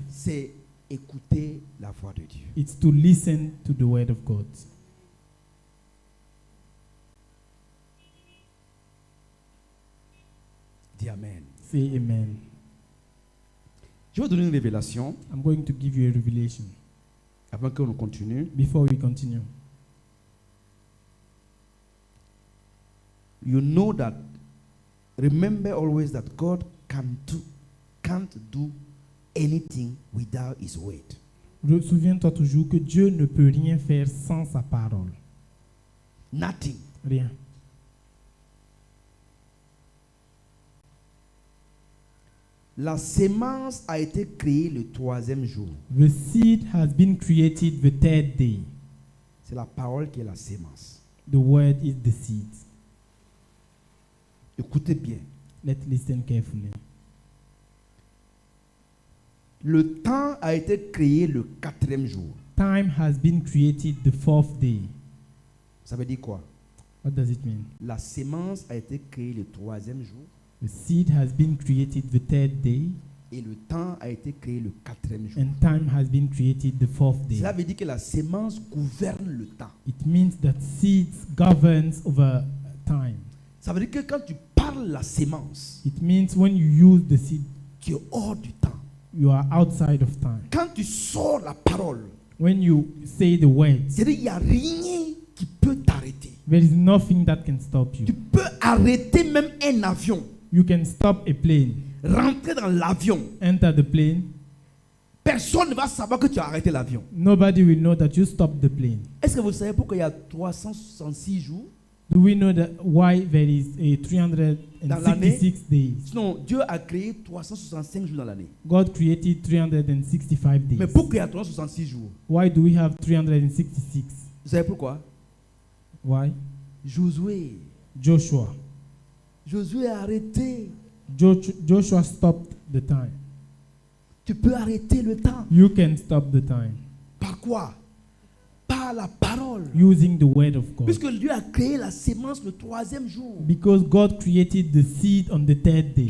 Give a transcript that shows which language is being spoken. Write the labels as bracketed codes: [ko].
[fr] c'est écouter la voix de Dieu. [en] it's to listen to the word of God. [fr] Dis Amen. [en] Say amen. [fr] Je vais vous donner une révélation [en] I'm going to give you a revelation [fr] avant que l'on continue. [en] before we continue. You know that, remember always that God can't do anything without His word. [fr] Souviens-toi toujours que Dieu ne peut rien faire sans sa parole. [en] Nothing. [fr] Rien. La sémence a été créée le 3e jour. [en] The seed has been created the third day. [fr] C'est la parole qui est la sémence. [en] The word is the seed. [fr] Écoutez bien. [en] Let's listen carefully. [fr] Le temps a été créé le 4e jour. [en] Time has been created the fourth day. [fr] Ça veut dire quoi? [en] What does it mean? [fr] La sémence a été créée le 3e jour [en] The seed has been created the third day, [fr] et le temps a été créé le 4e jour. [en] and time has been created the fourth day. [fr] Cela veut dire que la sémence gouverne le temps. [en] It means that seeds governs over time. [fr] Ça veut dire que quand tu parles la sémence, [en] It means when you use the seed, [fr] tu es hors du temps. [en] you are outside of time. [fr] Quand tu sors la parole, [en] When you say the words, [fr] c'est-à-dire qu'il n'y a rien qui peut t'arrêter. [en] there is nothing that can stop [fr] Tu [en] you. [fr] peux arrêter même un avion, [en] You can stop a plane, [fr] rentrer dans l'avion. [en] enter the plane. [fr] Personne ne va savoir que tu as arrêté l'avion. [en] Nobody will know that you stopped the plane. [fr] Est-ce que vous savez pourquoi il y a 366 jours? [en] Do we know that why there is a [fr] Dans l'année? [en] 366 days? [fr] Sinon, Dieu a créé 365 jours dans l'année. [en] God created 365 days. [fr] Mais pourquoi il y a 366 jours? [en] Why do we have 366? [fr] Vous savez pourquoi? [en] Why? [fr] Josué. Josué a arrêté. [en] Joshua stopped the time. [fr] Tu peux arrêter le temps. [en] You can stop the time [fr] Par quoi? Par la parole. [en] using the word of God. [fr] Puisque Dieu a créé la sémence le 3e jour. [en] Because God created the seed on the third day.